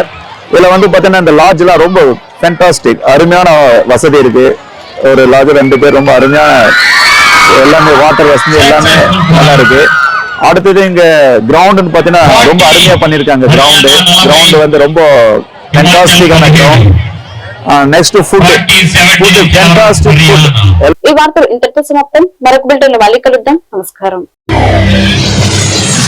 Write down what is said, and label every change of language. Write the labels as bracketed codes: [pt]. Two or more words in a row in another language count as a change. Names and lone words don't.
[ta] இதில் வந்து பார்த்தீங்கன்னா இந்த லாட்ஜெலாம் ரொம்ப ஃபேண்டாஸ்டிக், அருமையான வசதி இருக்குது. ஒரு லாட்ஜ் 2 பேர் ரொம்ப அருமையான எல்லாமே வாட்டர் வசதி எல்லாமே நல்லா இருக்கு. அடுத்தது இங்க கிரவுண்டுன்னு பார்த்தீங்கன்னா ரொம்ப அருமையா பண்ணியிருக்காங்க. கிரவுண்டு வந்து ரொம்ப ஃபேண்டாஸ்டிக்கான கிரவுண்ட். [en] next food fantastic food. [te] ఈ వార్తలు ఇంతటితో సమాప్తం. మరొక బిల్టన్ లో మళ్ళీ కలుద్దాం. నమస్కారం.